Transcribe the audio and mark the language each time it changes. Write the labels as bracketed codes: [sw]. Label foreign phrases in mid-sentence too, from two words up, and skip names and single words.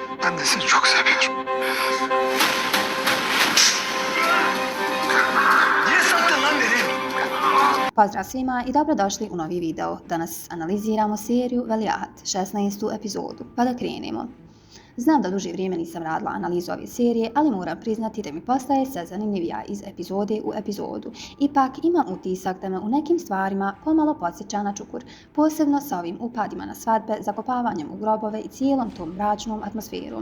[tr] Ben de seni çok seviyorum. Niye sattın lan beni? [bs] Pozdrav svima i dobrodošli u novi video. Danas analiziramo seriju Veliahat, 16. epizodu. Pa da krenemo. Znam da duže vrijeme nisam radila analizu ove serije, ali moram priznati da mi postaje sve zanimljivija iz epizode u epizodu. Ipak imam utisak da me u nekim stvarima pomalo podsjeća na Čukur, posebno sa ovim upadima na svadbe, zakopavanjem u grobove i cijelom tom mračnom atmosferom.